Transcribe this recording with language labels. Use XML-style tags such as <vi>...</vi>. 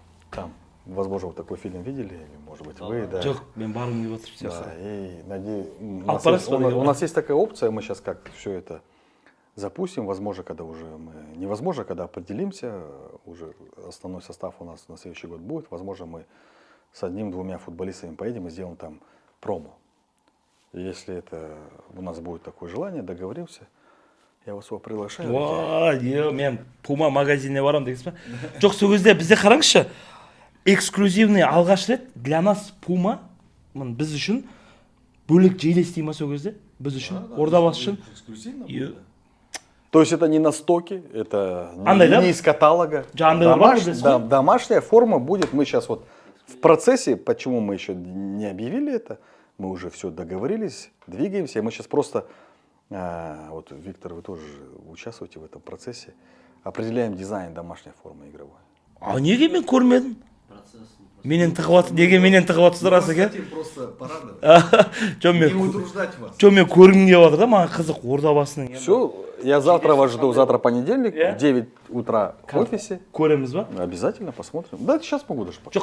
<ru>Там, возможно, вот такой фильм видели, или, может быть, вы, да. Да, и надеюсь, у нас есть такая опция, мы сейчас как все это запустим, возможно, когда уже невозможно, когда определимся, уже основной состав у нас на следующий год будет, возможно, мы с одним-двумя футболистами поедем и сделаем там промо. И если это у нас будет такое желание, договоримся, я вас приглашаю.</ru> <kk>Мен Puma магазиніне барам дегенсіз ба? Жоқ, сол кезде бізде қараңызшы, эксклюзивный алғаш рет</kk> <ru>для нас</ru> <kk>Puma біз үшін бөлек желестей ма сол кезде? Біз үшін, Ордабасы үшін.</kk> <ru>То есть это не на стоке, это не из каталога. Домашняя форма будет, мы сейчас вот в процессе, почему мы еще не объявили это, мы уже все договорились, двигаемся, мы сейчас просто, вот Виктор, вы тоже участвуете в этом процессе, определяем дизайн домашней формы игровой.</ru> <kk>А неге мен көрмедім? Менен тығып атсыздар аса</kk> <ru>Просто порадовать. Не утруждать вас.</ru> <kk>Жоқ, мен көргім келіп жатыр да, маған қызық Ордабасының.</kk> <ru>Все, я завтра вас жду, завтра понедельник, в 9 утра в офисе.</ru> <kk>Көреміз ба?</kk> <ru>Обязательно посмотрим. Да, сейчас могу даже показать.</ru>